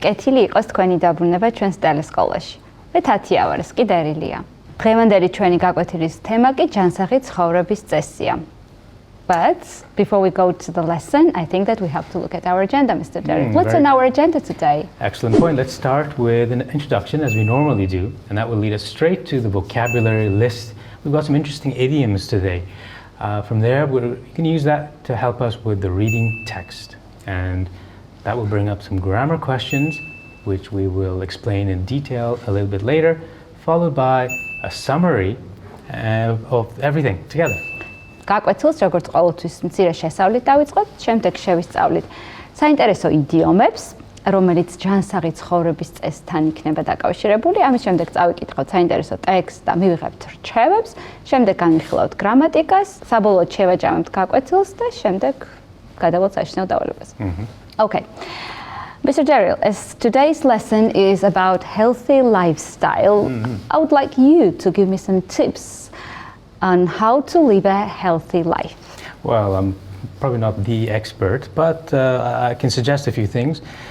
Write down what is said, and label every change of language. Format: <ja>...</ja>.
<ka>კეთილი იყოს თქვენი დაბრუნება ჩვენს ტელესკოლაში. მე თათია ვარ, ეს კი დერილია. დღევანდელი ჩვენი გაკვეთილის თემა კი ჯანსაღი ცხოვრების წესია.</ka> <en>But before we go to the lesson, I think that we have to look at our agenda, Mr. Derek. What's on our agenda today? Excellent point. Let's start with an introduction, as we normally do, and that will lead us straight to the vocabulary list. We've got some interesting idioms today. From there, you can use that to help us with the reading text. And that will bring up some grammar questions, which we will explain in detail a little bit later, followed by a summary of everything together.</en> <ka>გაკვეთილს როგორც ყოველთვის მცირე შესწავლით დავიწყოთ, შემდეგ შევისწავლით საინტერესო იდიომებს, რომელიც ჯანსაღი ცხოვრების წესთან იქნება დაკავშირებული. ამის შემდეგ წავიკითხოთ საინტერესო ტექსტს და მივიღებთ რჩევებს, შემდეგ განვიხილავთ გრამატიკას, საბოლოოდ შევაჯამებთ გაკვეთილს და შემდეგ გადავალთ საშინაო დავალებას.</ka> <en>Okay. Mr. Daryl, as today's lesson is about healthy lifestyle, I would like you to give me some tips on how to live a healthy life. Well, I'm probably not the expert, but I can suggest a few things.</en>